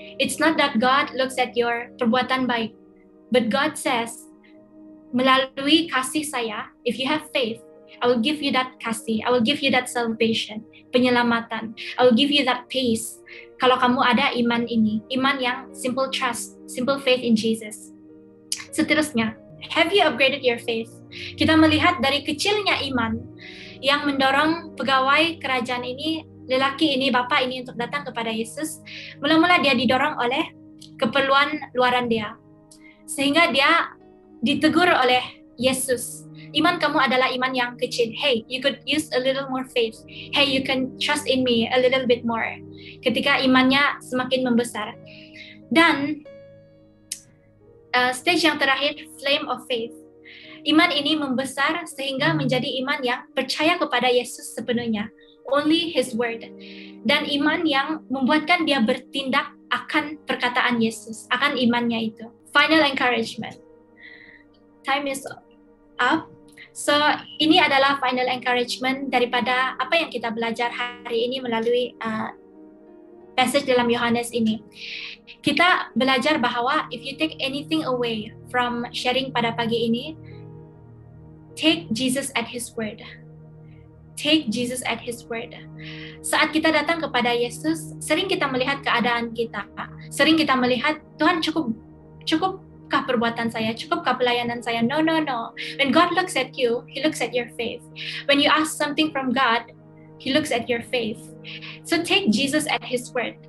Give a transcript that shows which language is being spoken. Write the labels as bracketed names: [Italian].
[English] It's not that God looks at your [Malay] perbuatan baik, [English] but God says, [Malay] melalui kasih saya, [English] if you have faith, I will give you that kasih, I will give you that salvation, penyelamatan. I will give you that peace. [Malay] Kalau kamu ada iman ini, iman yang [English] simple trust, simple faith in Jesus. Seterusnya, have you upgraded your faith? [Malay] Kita melihat dari kecilnya iman yang mendorong pegawai kerajaan ini lelaki ini, bapa ini untuk datang kepada Yesus, mula-mula dia didorong oleh keperluan luaran dia. Sehingga dia ditegur oleh Yesus. Iman kamu adalah iman yang kecil. [English] Hey, you could use a little more faith. Hey, you can trust in me a little bit more. [Malay] Ketika imannya semakin membesar. Dan stage yang terakhir, [English] flame of faith. [Malay] Iman ini membesar sehingga menjadi iman yang percaya kepada Yesus sepenuhnya. [English] Only His word. [Malay] Dan iman yang membuatkan dia bertindak akan perkataan Yesus, akan imannya itu. [English] Final encouragement. Time is up. [Malay] So, ini adalah [English] final encouragement [Malay] daripada apa yang kita belajar hari ini melalui passage dalam Yohanes ini. Kita belajar bahwa [English] if you take anything away from sharing [Malay] pada pagi ini, [English] take Jesus at His word. Take Jesus at His word. [Malay] Saat kita datang kepada Yesus, sering kita melihat keadaan kita. Sering kita melihat, Tuhan cukupkah perbuatan saya? Cukupkah pelayanan saya? No. [English] When God looks at you, He looks at your faith. When you ask something from God, He looks at your faith. So take Jesus at His word.